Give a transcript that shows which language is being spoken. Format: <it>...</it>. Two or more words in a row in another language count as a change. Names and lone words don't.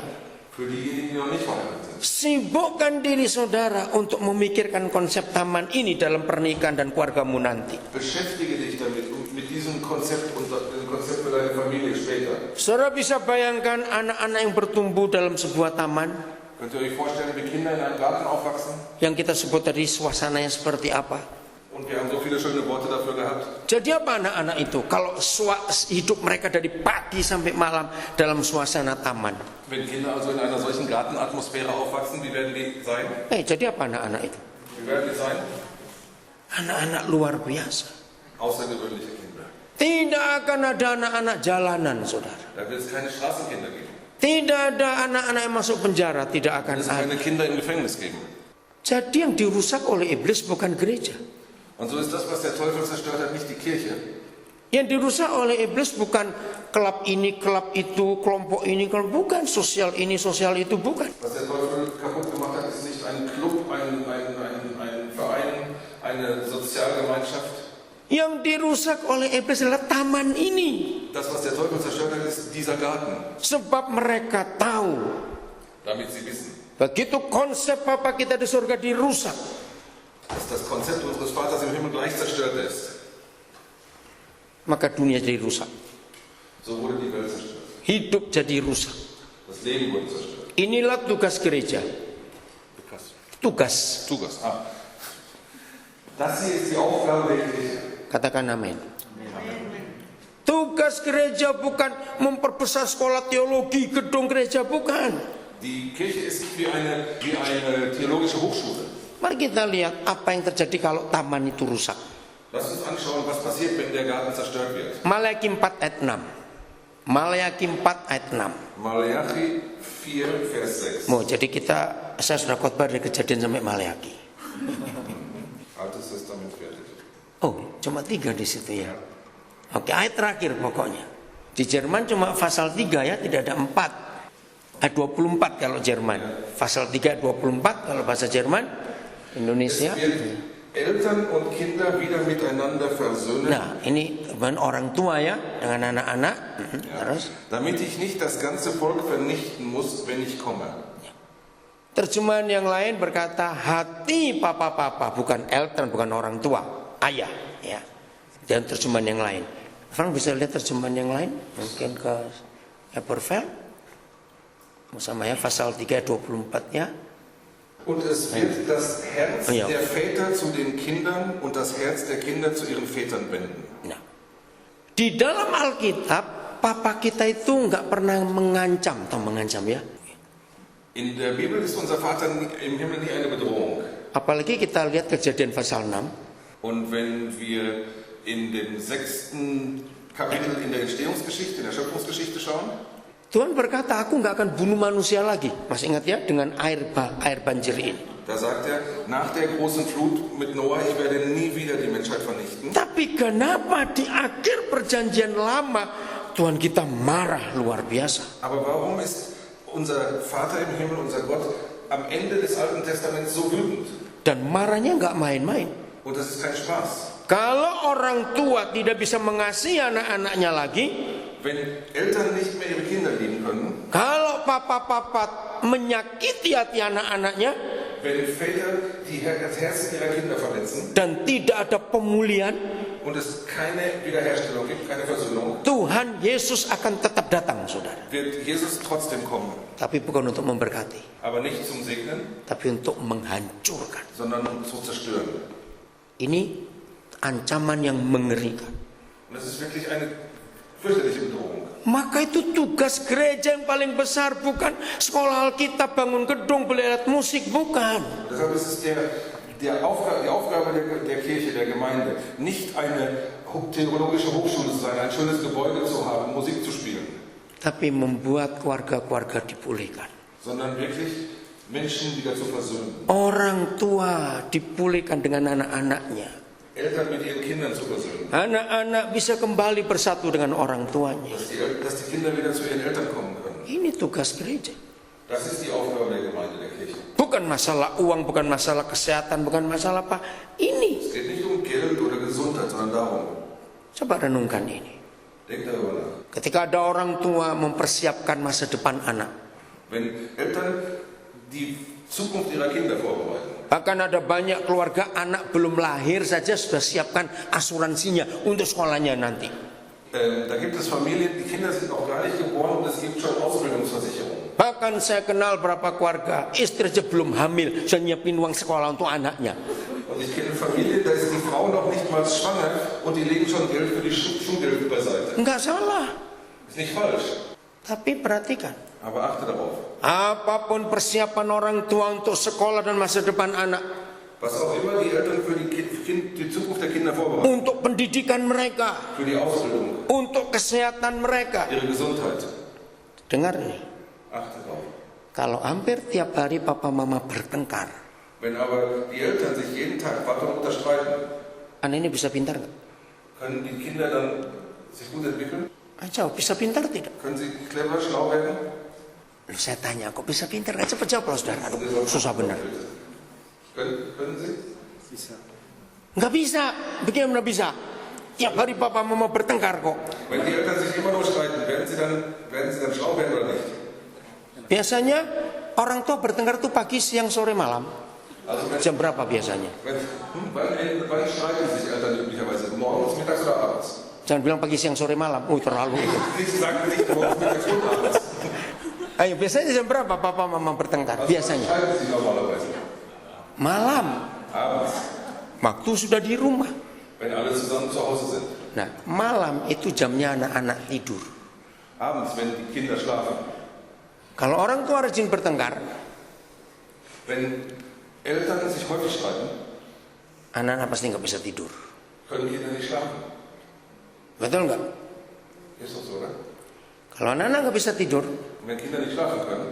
<de>Für diejenigen, die noch nicht verheiratet sind.</de> <id>sibukkan diri saudara untuk memikirkan konsep taman ini dalam pernikahan dan keluargamu nanti.</id> <de>Beschäftige dich damit und mit diesem Konzept und dem Konzept für deine Familie später.</de> <id>Saudara bisa bayangkan anak-anak yang bertumbuh dalam sebuah taman</id> <de>Könnt ihr euch vorstellen, wie Kinder in einem Garten aufwachsen?</de> <id>yang kita sebut tadi suasananya seperti apa?</id> <de>Und wir haben so viele schöne Worte dafür gehabt.</de> <id>Jadi apa anak-anak itu kalau hidup mereka dari pagi sampai malam dalam suasana taman?</id> <de>Wenn Kinder also in einer solchen Gartenatmosphäre aufwachsen, wie werden die sein?</de> <id>Jadi apa anak-anak itu?</id> <de>Wie werden die sein?</de> <id>Anak-anak luar biasa.</id> <de>Außergewöhnliche Kinder.</de> <id>Tidak akan ada anak-anak jalanan, saudara.</id> <de>Da wird es keine Straßenkinder geben.</de> <id>Tidak ada anak-anak yang masuk penjara, tidak</id> <de>Da</de> <id>akan</id> <de>wird es</de> <id>ada.</id> <de>keine Kinder im Gefängnis geben.</de> <id>Jadi yang dirusak oleh iblis bukan gereja.</id> <de>Und so ist das, was der Teufel zerstört hat, nicht die Kirche.</de> <id>Yang dirusak oleh iblis bukan klub ini, klub itu, kelompok ini, kelompok bukan, sosial ini, sosial itu, bukan.</id> <de>Was der Teufel kaputt gemacht hat, ist nicht ein Club, ein Verein, eine Sozialgemeinschaft.</de> <id>Yang dirusak oleh iblis adalah taman ini.</id> <de>Das, was der Teufel zerstört hat, ist dieser Garten.</de> <id>Sebab mereka tahu,</id> <de>Damit sie wissen,</de> <id>begitu konsep Bapa kita di surga dirusak,</id> <de>dass das Konzept unseres Vaters im Himmel gleich zerstört ist.</de> <id>maka dunia jadi rusak.</id> <de>So wurde die Welt zerstört.</de> <id>Hidup jadi rusak.</id> <de>Das Leben wurde zerstört.</de> <id>Inilah tugas gereja. Tugas.</id> <de>Das hier ist die Aufgabe der Kirche.</de> <id>Katakan amin. Tugas gereja bukan memperbesar sekolah teologi, gedung gereja, bukan.</id> <de>Die Kirche ist nicht wie eine theologische Hochschule.</de> <id>Mari kita lihat apa yang terjadi kalau taman itu rusak.</id> <de>Lass uns anschauen, was passiert, wenn der Garten zerstört wird.</de> <id>Maleakhi 4 ayat 6. Maleakhi 4 ayat 6.</id> <de>Maleachi 4, Vers 6.</de> <id>Jadi saya sudah khotbah dari Kejadian sampai Maleakhi.</id> <de>Altes Testament fertig.</de> <id>Cuma 3 di situ ya. Oke, ayat terakhir pokoknya. Di Jerman cuma pasal 3 ya, tidak ada 4. Ayat 24 kalau Jerman. Pasal 3 ayat 24 kalau bahasa Jerman. Indonesia.</id> <de>Eltern und Kinder wieder miteinander versöhnen.</de> <id>Nah, ini orang tua ya dengan anak-anak. Terus</id> <de>damit ich nicht das ganze Volk vernichten muss, wenn ich komme.</de> <id>terjemahan yang lain berkata hati papa-papa, bukan eltern, bukan orang tua, ayah ya. Dan terjemahan yang lain. Frank bisa lihat terjemahan yang lain? Mungkin ke Eberfeld. Sama ya pasal 3 ayat 24 ya.</id> <de>Und es wird das Herz der Väter zu den Kindern und das Herz der Kinder zu ihren Vätern wenden.</de> <id>Nah, di dalam Alkitab, papa kita itu nggak pernah mengancam ya.</id> <de>In der Bibel ist unser Vater im Himmel nie eine Bedrohung.</de> <id>Apalagi kita lihat Kejadian pasal 6.</id> <de>Und wenn wir in dem 6. Kapitel in der Entstehungsgeschichte, in der Schöpfungsgeschichte schauen,</de> <id>Tuhan berkata, aku nggak akan bunuh manusia lagi. Masih ingat ya, dengan air banjir ini.</id> <de>Da sagt er, nach der großen Flut mit Noah, ich werde nie wieder die Menschheit vernichten.</de> <id>Tapi kenapa di akhir perjanjian lama Tuhan kita marah luar biasa?</id> <de>Aber warum ist unser Vater im Himmel, unser Gott, am Ende des Alten Testaments so wütend?</de> <id>Dan marahnya nggak main-main.</id> <de>Und das ist kein Spaß.</de> <id>Kalau orang tua tidak bisa mengasihi anak-anaknya lagi,</id> <de>Wenn Eltern nicht mehr ihre Kinder lieben können,</de> <id>kalau papa-papa menyakiti hati anak-anaknya,</id> <de>wenn Väter das Herz ihrer Kinder verletzen</de> <id>dan tidak ada pemulihan,</id> <de>und es keine Wiederherstellung gibt, keine Versöhnung,</de> <id>Tuhan Yesus akan tetap datang, saudara.</id> <de>wird Jesus trotzdem kommen.</de> <id>Tapi bukan untuk memberkati,</id> <de>Aber nicht zum Segnen,</de> <id>tapi untuk menghancurkan.</id> <de>sondern um zu zerstören.</de> <id>Ini ancaman yang mengerikan.</id> <de>Und das ist wirklich eine fürchterliche Bedrohung.</de> <id>Maka itu tugas gereja yang paling besar, bukan sekolah Alkitab, bangun gedung, beli alat musik, bukan.</id> <de>Deshalb ist es die Aufgabe der Kirche, der Gemeinde, nicht eine theologische Hochschule zu sein, ein schönes Gebäude zu haben, Musik zu spielen,</de> <id>Tapi membuat keluarga-keluarga dipulihkan.</id> <de>sondern wirklich Menschen wieder zu versöhnen.</de> <id>Orang tua dipulihkan dengan anak-anaknya.</id> <de>Eltern mit ihren Kindern zu versöhnen.</de> <id>Anak-anak bisa kembali bersatu dengan orang tuanya.</id> <de>Dass die Kinder wieder zu ihren Eltern kommen können.</de> <id>Ini tugas gereja.</id> <de>Das ist die Aufgabe der Gemeinde, der Kirche.</de> <id>Bukan masalah uang, bukan masalah kesehatan, bukan masalah apa. Ini.</id> <de>Es geht nicht um Geld oder Gesundheit, sondern darum.</de> <id>Coba renungkan ini.</id> <de>Denkt darüber nach.</de> <id>Ketika ada orang tua mempersiapkan masa depan anak.</id> <de>Wenn Eltern die Zukunft ihrer Kinder vorbereiten.</de> <id>Bahkan ada banyak keluarga anak belum lahir saja sudah siapkan asuransinya untuk sekolahnya nanti.</id> <de>Da gibt es Familien, die Kinder sind noch gar nicht geboren und es gibt schon Ausbildungsversicherungen.</de> <id>Bahkan saya kenal beberapa keluarga, istri aja belum hamil, sudah nyiapin uang sekolah untuk anaknya.</id> <de>Und ich kenne Familien, da ist die Frau noch nicht mal schwanger und die legen schon Geld für die Schulgeld beiseite.</de> <id>Enggak salah,</id> <de>Ist nicht falsch,</de> <id>tapi perhatikan.</id> <de>aber achte darauf.</de> <id>Apapun persiapan orang tua untuk sekolah dan masa depan anak,</id> <de>Was auch immer die Eltern für die Zukunft der Kinder vorbereiten,</de> <id>untuk pendidikan mereka,</id> <de>für die Ausbildung,</de> <id>untuk kesehatan mereka.</id> <de>ihre Gesundheit,</de> <id>Dengar nih,</id> <de>achte darauf.</de> <id>kalau hampir tiap hari papa mama bertengkar,</id> <de>Wenn aber die Eltern sich jeden Tag Vater und Mutter streiten,</de> <id>anak ini bisa pintar nggak?</id> <de>können die Kinder dann sich gut entwickeln?</de> <id>Jawab, bisa pintar tidak?</id> <de>Können sie clever, schlau werden?</de> <id>Saya tanya, kok bisa pintar? Nggak cepat jawab loh, saudara. Aduh, susah benar.</id> <de>Können sie?</de> <id>Nggak bisa, bagaimana bisa? Tiap hari papa mama bertengkar kok.</id> <de>Wenn die Eltern sich immer nur streiten, werden sie dann schlau werden oder nicht?</de> <id>Biasanya orang tua bertengkar tuh pagi, siang, sore, malam.</id> <de>Also</de> <id>Jam berapa biasanya?</id> <de>wann streiten sich Eltern üblicherweise? Morgens, mittags oder abends?</de> <id>Jangan bilang pagi, siang, sore, malam. Terlalu itu.</id> <de>Sie sagen nicht morgens, mittags und abends.</de> <id>Ayo, biasanya jam berapa papa mama bertengkar? Biasanya</id> <de>Streiten sie normalerweise?</de> <id>malam.</id> <de>Abends,</de> <id>Waktu sudah di rumah.</id> <de>wenn alle zusammen zu Hause sind.</de> <id>Nah, malam itu jamnya anak-anak tidur.</id> <de>Abends, wenn die Kinder schlafen.</de> <id>Kalau orang tua rajin bertengkar,</id> <de>Wenn Eltern sich häufig streiten,</de> <id>anak-anak pasti nggak bisa tidur.</id> <de>können Kinder nicht schlafen.</de> <id>Betul nggak?</id> <de>Ist doch so, oder?</de> <id>Kalau anak-anak nggak bisa tidur,</id> <de>Und wenn Kinder nicht schlafen können,</de>